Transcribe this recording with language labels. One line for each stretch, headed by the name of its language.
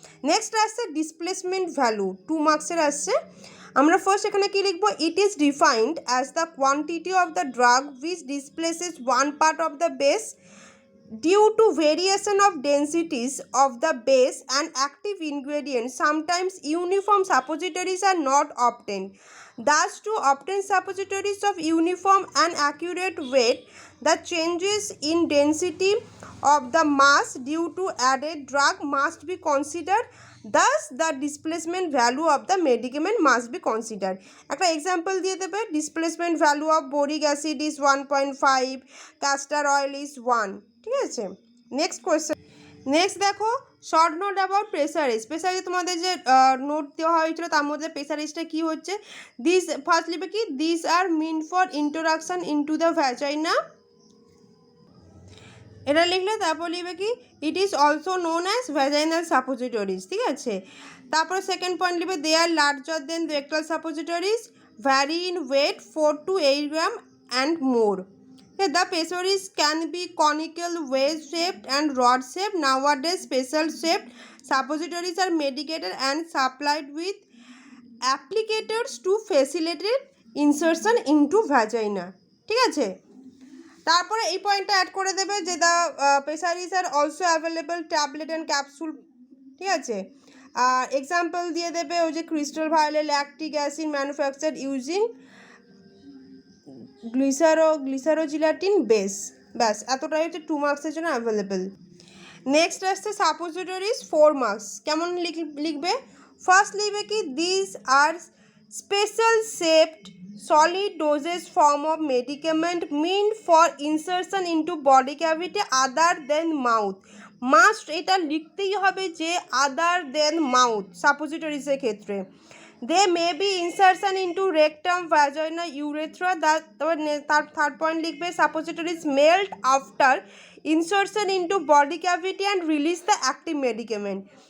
English: Next আসছে displacement value, 2 মার্কসের আসছে।
Bangla: আমরা ফার্স্ট এখানে কি লিখবো,
English: It is defined as the quantity of the drug which displaces one part of the base due to variation of densities of the base and active ingredients. Sometimes uniform suppositories are not obtained. Thus, to obtain suppositories of uniform and accurate weight, the changes in density of the mass due to added drug must be considered. Thus, the displacement value of the medicament must be considered.
Bangla: একটা example দিয়ে দেবে,
English: displacement value of boric acid is 1.5, castor oil is 1,
Bangla: ঠিক আছে?
English: Next question.
Bangla: Next দেখো, short note about প্রেসারিজ। প্রেসারিজ তোমাদের যে note দেওয়া হয়েছিল তার মধ্যে প্রেসারিজটা কী হচ্ছে, দিস ফার্স্ট লিখবে কি
English: this are mean for introduction into the vagina,
Bangla: এটা লিখলে তারপর লিখবে কি
English: it is also known as vaginal suppositories,
Bangla: ঠিক আছে? তারপরে সেকেন্ড পয়েন্ট লিখবে
English: They are larger than rectal suppositories, vary in weight 4 to 8 gram and more. The pessaries can be conical, wedge shaped and rod shaped. Nowadays special shaped suppositories are medicated and supplied with applicators to facilitate insertion into vagina,
Bangla: ঠিক আছে? তারপরে এই পয়েন্টটা add করে দেবে যে
English: the pessaries are also available tablet and capsule,
Bangla: ঠিক আছে? এক্সাম্পল দিয়ে দেবে ওই যে crystal violet lactic acid manufacture using গ্লিসারোজিলাটিন base. ব্যাস এতটাই হচ্ছে 2 মার্কসের জন্য অ্যাভেলেবেল। নেক্সট আসছে সাপোজিটরিজ 4 মার্কস। কেমন লিখবে, ফার্স্ট লিখবে কি
English: This are special shaped solid dosage form of medicament meant for insertion into body cavity other than mouth.
Bangla: Must এটা লিখতেই হবে যে আদার দেন মাউথ সাপোজিটরিজের ক্ষেত্রে।
English: They may be insertion into rectum vagina urethra.
Bangla: তার থার্ড পয়েন্ট লিখবে
English: Suppositories melt after insertion into body cavity and release the active medicament.